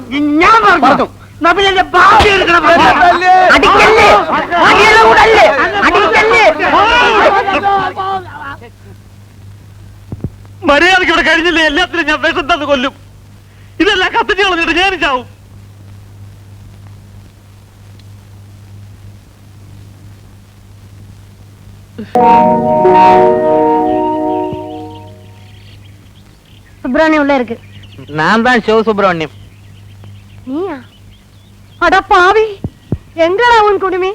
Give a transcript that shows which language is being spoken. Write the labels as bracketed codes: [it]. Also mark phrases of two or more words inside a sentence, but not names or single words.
[ml] ഞാൻ പറഞ്ഞു. മര്യാദയ്ക്ക് ഇവിടെ കഴിഞ്ഞില്ലേ? എല്ലാത്തിനും ഞാൻ വിഷം തന്ന് കൊല്ലും. ഇതെല്ലാം കത്തിച്ച് കളഞ്ഞിട്ട് ഞാനും ചാവും. [ta] சுப்பிரமணியம் உள்ள இருக்கு. நான் தான் சிவ சுப்பிரமணியம். நீயா? அட பாவி, எங்கடா உன் குடுமி?